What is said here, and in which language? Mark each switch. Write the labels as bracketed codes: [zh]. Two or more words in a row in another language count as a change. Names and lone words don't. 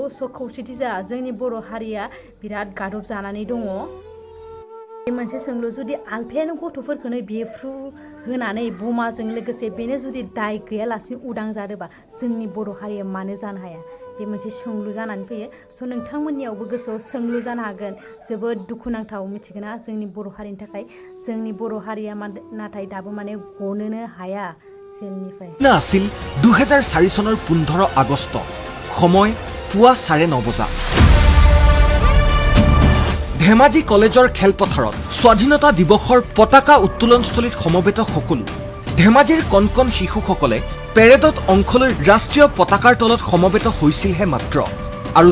[brx] स' खौसेथि जा जोंनि बर' हारिया बिराद गादब जानानै दङ बे मोनसे सोंलु जुदि alfaयानो गथ'फोरखौनो बेफ्रु होनानै बमाजों लोगोसे बेनो जुदि दाय गैयालासिनो उदां जादोंबा जोंनि बर' हारिया मानो जानो हाया बे मोनसे सोंलु जानानै फैयो स' नोंथांमोननियावबो गोसोआव सोंलु जानो हागोन जोबोद दुखुनांथाव मिथिगोना जोंनि बर' हारिनि थाखाय जोंनि बर' हारिया नाथाय दाबो माने गनोनो हाया [as] আছিল 2004 চনৰ 15 আগষ্ট সময় পুৱা 9:30 বজাত ধেমাজি কলেজৰ খেলপথাৰত স্বাধীনতা দিৱসৰ পতাকা উত্তোলনস্থলীত সমবেত সকলো ধেমাজিৰ কণকণ শিশুসকলে পেৰেডত অংশ লৈ ৰাষ্ট্ৰীয় পতাকাৰ তলত সমবেত হৈছিলহে মাত্ৰ আৰু